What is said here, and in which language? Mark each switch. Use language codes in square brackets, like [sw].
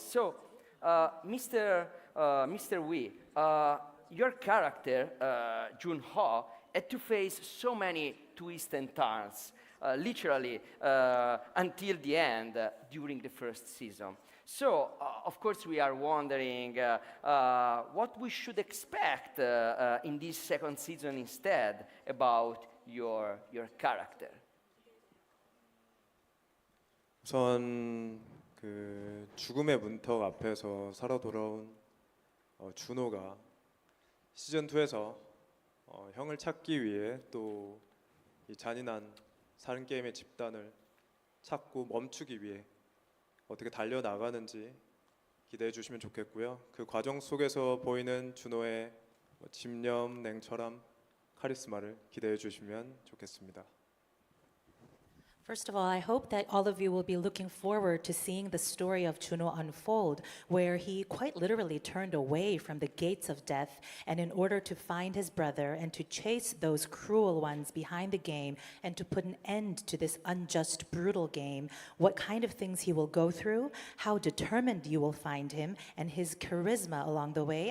[en] So, Mr. Wee, your character Jun-ho had to face so many twists and turns, literally until the end during the first season. So, of course, we are wondering what we should expect in this second season instead about your character. [ko] 우선 그 죽음의 문턱 앞에서 살아 돌아온 준호가 시즌 2에서 형을 찾기 위해 또 이 잔인한 살인 게임의 집단을 찾고 멈추기 위해 어떻게 달려 나가는지 기대해 주시면 좋겠고요. 그 과정 속에서 보이는 준호의 집념, 냉철함, 카리스마를 기대해 주시면 좋겠습니다. [en] First of all, I hope that all of you will be looking forward to seeing the story of Juno unfold, where he quite literally turned away from the gates of death, and in order to find his brother and to chase those cruel ones behind the game and to put an end to this unjust, brutal game, what kind of things he will go through, how determined you will find him, and his charisma along the way.